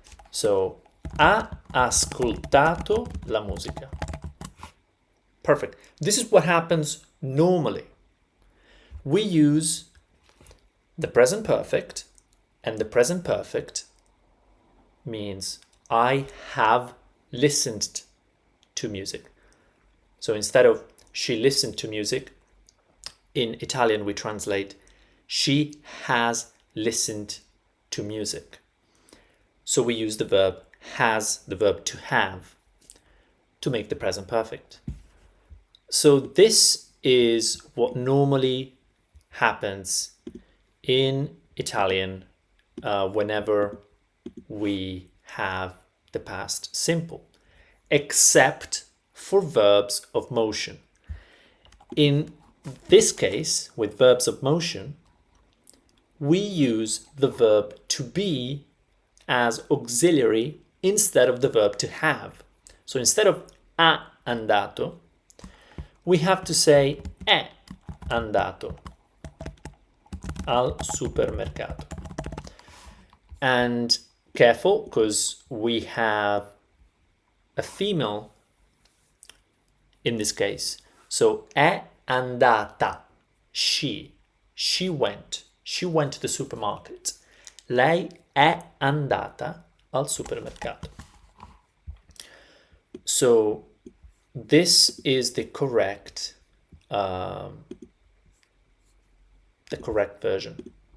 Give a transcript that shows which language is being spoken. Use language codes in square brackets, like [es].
[it] So ha ascoltato la musica. [en] Perfect. This is what happens normally. We use the present perfect, and the present perfect means I have listened to music. So instead of she listened to music, in Italian we translate She has listened to music. So we use the verb has, the verb to have, to make the present perfect. So this is what normally happens in Italian whenever we have the past simple, except for verbs of motion. In this case, with verbs of motion, we use the verb to be as auxiliary instead of the verb to have. So instead of [it] ha andato, [en] we have to say [it] è andato al supermercato. [en] And careful, because we have a female in this case. So [it] è andata, [en] she went to the supermarket. [it] Lei è andata al supermercato. [en] So this is the correct version.